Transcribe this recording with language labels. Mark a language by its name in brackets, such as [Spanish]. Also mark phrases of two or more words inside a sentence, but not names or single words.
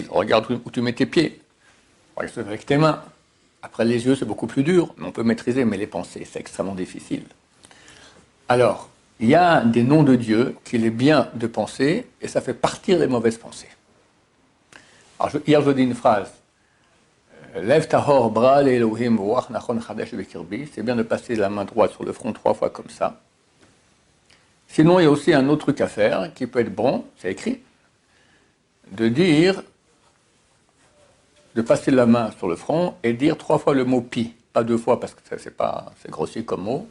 [French] Regarde où tu mets tes pieds. Regarde avec tes mains. Après les yeux, c'est beaucoup plus dur. Mais on peut maîtriser, mais les pensées, c'est extrêmement difficile. Alors, il y a des noms de Dieu qu'il est bien de penser, et ça fait partir les mauvaises pensées. Alors, hier, je dis une phrase. [Hebrew] לב טהור ברא אלוהים רוח נכון חדש בקרבי. [French] C'est bien de passer la main droite sur le front 3 fois comme ça. Sinon, il y a aussi un autre truc à faire qui peut être bon, c'est écrit, de dire, de passer la main sur le front et dire 3 fois le mot pi. Pas 2 fois parce que c'est grossier comme mot.